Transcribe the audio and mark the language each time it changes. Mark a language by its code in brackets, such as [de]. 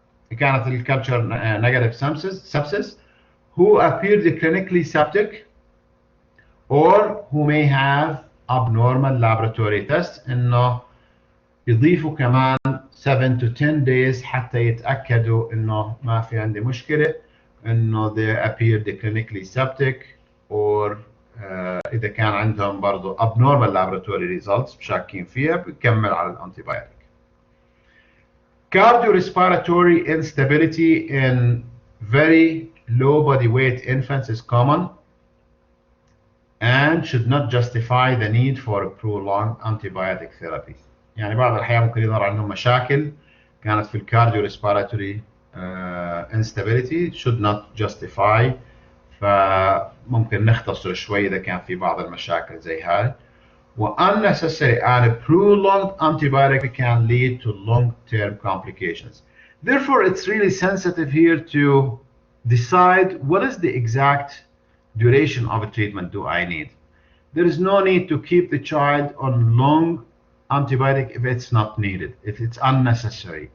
[ar] كانت الculture negative sepsis [en] who appeared clinically septic or who may have abnormal laboratory tests, [ar] إنه يضيفوا كمان [en] 7 to 10 days [ar] حتى يتأكدوا إنه ما في عندي مشكلة، إنه [en] they appeared clinically septic or [ar] إذا كان عندهم برضو [en] abnormal laboratory results [ar] شاكين فيها بيكمل على الانتيبيوتيك. [en] Cardiorespiratory instability in very low body weight infants is common and should not justify the need for prolonged antibiotic therapy. [ar] يعني بعض الأحيان ممكن يظهر عندهم مشاكل كانت في cardiorespiratory instability [en] should not justify, [ar] فممكن نختصر شوي إذا كان في بعض المشاكل زي هاي. [en] Unnecessary and prolonged antibiotic can lead to long-term complications. Therefore, it's really sensitive here to decide what is the exact duration of a treatment do I need. There is no need to keep the child on long antibiotic if it's not needed, if it's unnecessary.